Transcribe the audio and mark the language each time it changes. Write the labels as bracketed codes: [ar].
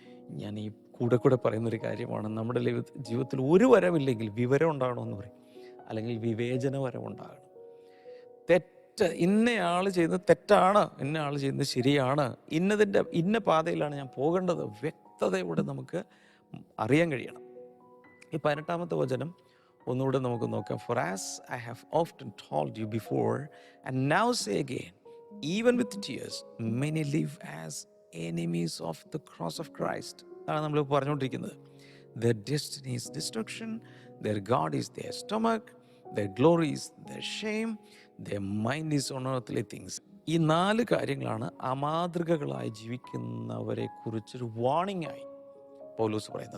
[ml] ഞാൻ ഈ കൂടെ പറയുന്നൊരു കാര്യമാണ്, നമ്മുടെ ജീവിതത്തിൽ ഒരു വരമില്ലെങ്കിൽ വിവരം ഉണ്ടാകണമെന്ന് പറയും, അല്ലെങ്കിൽ വിവേചന വരം ഉണ്ടാകണം. ഇന്നയാൾ ചെയ്യുന്നത് തെറ്റാണ്, ഇന്ന ആൾ ചെയ്യുന്നത് ശരിയാണ്, ഇന്ന പാതയിലാണ് ഞാൻ പോകേണ്ടത്, വ്യക്തതയോടെ നമുക്ക് അറിയാൻ കഴിയണം. ഈ 18-ാമത്തെ വചനം ഒന്നുകൂടെ നമുക്ക് നോക്കാം. [en] For as I have often told you before and now say again, even with tears, many live as enemies of the cross of Christ. [ml] അതാണ് നമ്മൾ പറഞ്ഞുകൊണ്ടിരിക്കുന്നത്. [en] Their destiny is destruction, their God is their stomach, their glory is their shame, their mind is on earthly things. [ml] ഈ 4 കാര്യങ്ങളാണ് അമാതൃകകളായി ജീവിക്കുന്നവരെ കുറിച്ചൊരു warning ആയി പൗലോസ് പറയുന്നത്.